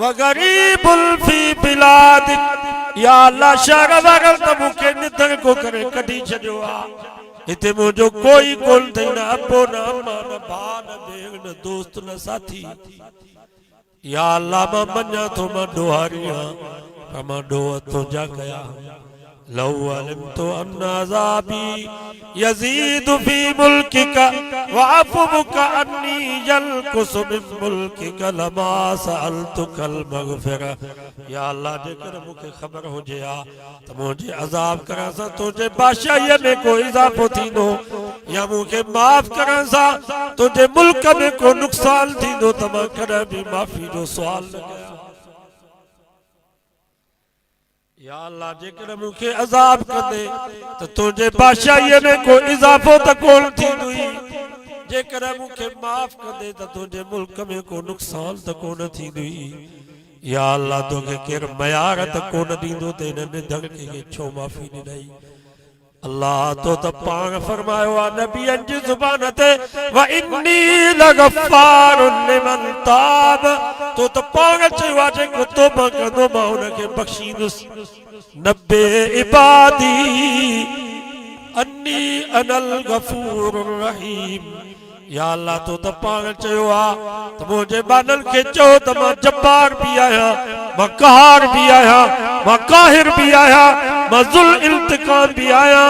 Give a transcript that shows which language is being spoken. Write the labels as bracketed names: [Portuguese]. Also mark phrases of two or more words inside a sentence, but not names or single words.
[Arabic] غريب في البلاد [Sindhi] या अल्लाह शहर वारन त मूंखे निधन को करे कढी छॾियो आ हिते मुंहिंजो कोई कोन अथई न अबो न अम्मा न भाउ न भेण न दोस्त न साथी या अल्लाह मां मञा थो मां ॾोहारी आहियां पर मां ॾोह तुंहिंजा कया [Arabic] لو علمت أن عذابي يزيد في ملكك وعفوك عني ينقص من ملكك لما سألتك المغفرة [Sindhi] या अल्लाह जेकर मूंखे ख़बर हुजे आ त मुंहिंजे अज़ाब करण सां तुंहिंजे बादशाहीअ में को इज़ाफ़ो थींदो या मूंखे माफ़ करण सां तुझे मुल्क में को नुक़सान थींदो त मां कॾहिं बि माफ़ी जो सुवाल न कयां। या अल्लाह जेकर मूंखे अज़ाब कंदे त तुझे बादशाहीअ में को इज़ाफ़ो त कोन थींदुई, जेकर मूंखे माफ़ कंदे त तुझे मुल्क में को नुक़सान त कोन थींदुई। या अल्लाह तोखे केरु मयार त कोन ॾींदो त हिन निधड़ खे छो माफ़ी ॾिनई। अल्लाह तो त पाण फरमायो आहे नबियनि जी ज़ुबान ते [Arabic] وإني لغفار لمن تاب, [Sindhi] तो त पाण चयो आहे जेको तौबा कंदो मां हुनखे बख़्शींदुसि। [Arabic] نبئ عبادي أني أنا الغفور الرحيم. [Sindhi] या अल्लाह तो त पाण चयो आहे त मुंहिंजे बाननि खे चओ त मां जब्बार भी आहियां, मां क़हार भी आहियां, मां काहिर भी आहियां, मां ज़ुल इंतकाम भी आहियां।